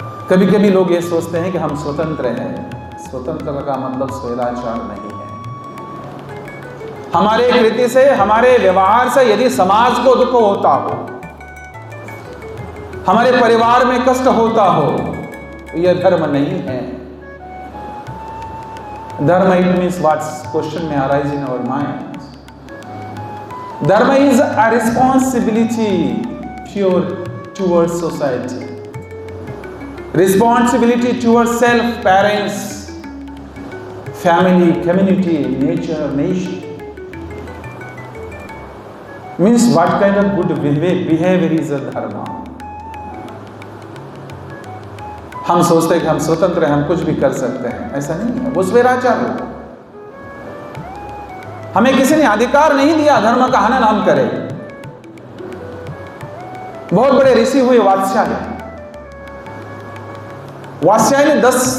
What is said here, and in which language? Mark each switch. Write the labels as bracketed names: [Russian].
[Hindi] कभी कभी लोग ये सोचते हैं कि हम स्वतंत्र हैं। स्वतंत्र का मतलब स्वेच्छाचार नहीं है। हमारे कृति से, हमारे व्यवहार से यदि समाज को दुख होता हो, हमारे परिवार में कष्ट होता हो, तो यह धर्म नहीं है। [English] Dharma, it means what question may arise in our minds. Dharma is a responsibility towards society, responsibility towards self, parents, family, community, nature, nation. Means what kind of good behavior is a dharma. [Hindi] हम सोचते हैं कि हम स्वतंत्र हैं, हम कुछ भी कर सकते हैं, ऐसा नहीं है। वो स्वेच्छाचार होगा। हमें किसी ने अधिकार नहीं दिया धर्म का हनन हम करें। बहुत बड़े ऋषि हुए वात्स्यायन। वात्स्यायन ने 10